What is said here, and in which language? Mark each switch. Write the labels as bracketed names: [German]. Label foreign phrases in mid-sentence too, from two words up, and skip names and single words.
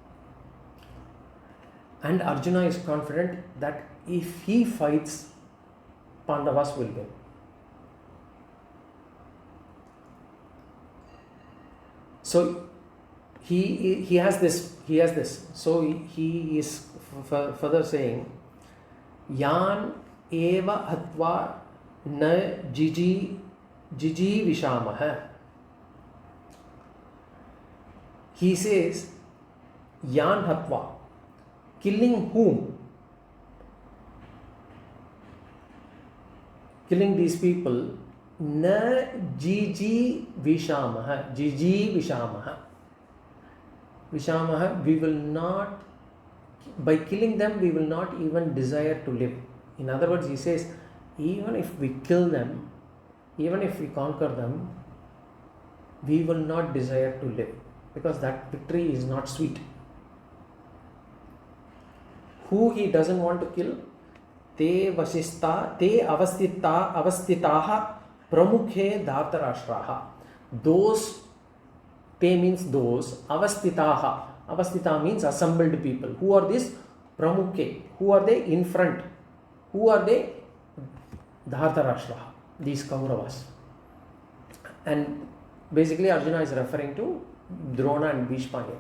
[English] And Arjuna is confident that if he fights, Pandavas will win. So he has this. So he is further saying, [Sanskrit] Yan eva hatva na jiji vishamah. [English] He says, [Sanskrit] Yan hatva, [English] killing whom? Killing these people. [Sanskrit] Na jiji vishamah. Jiji vishamah. [English] Vishamah, we will not, by killing them, we will not even desire to live. In other words, he says, even if we kill them, even if we conquer them, we will not desire to live, because that victory is not sweet. Who he doesn't want to kill? [Sanskrit] Te vasista, te avastitaha pramukhe dhartarashtraha. [English] Those, te means those, avastitaha. Avastita means assembled people. Who are these? Pramukhe. Who are they? In front. Who are they? Dhartarashtraha. These Kauravas. And basically Arjuna is referring to Drona and Bhishma here.